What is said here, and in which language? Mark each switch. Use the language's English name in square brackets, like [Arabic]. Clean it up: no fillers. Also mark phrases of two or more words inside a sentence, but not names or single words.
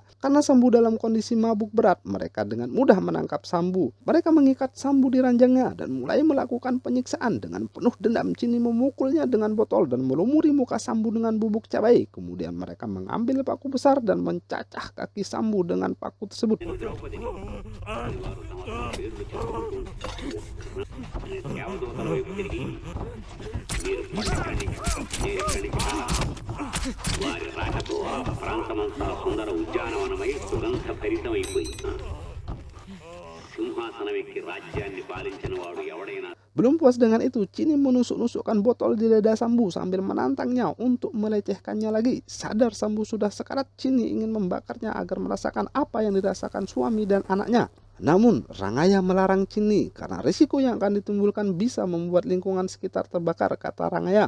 [Indonesian] Karena Sambu dalam kondisi mabuk berat, mereka dengan mudah menangkap Sambu. Mereka mengikat Sambu di ranjangnya dan mulai melakukan penyiksaan. Dengan penuh dendam, Chini memukulnya dengan botol dan melumuri muka Sambu dengan bubuk cabai. Kemudian mereka mengambil paku besar dan mencacah kaki Sambu dengan paku tersebut. [Telugu] వారి రాకతో ఆ ప్రాంతమంతా సుందర ఉద్యానవనమై సుగంధ భరితమైపోయి సింహాసనం ఎక్కి రాజ్యాన్ని పాలించిన వాడు ఎవడైనా. [Indonesian] Belum puas dengan itu, Chini menusuk-nusukkan botol di dada Sambu sambil menantangnya untuk melecehkannya lagi. Sadar Sambu sudah sekarat, Chini ingin membakarnya agar merasakan apa yang dirasakan suami dan anaknya. Namun Rangaya melarang Chini karena risiko yang akan ditimbulkan bisa membuat lingkungan sekitar terbakar, kata Rangaya.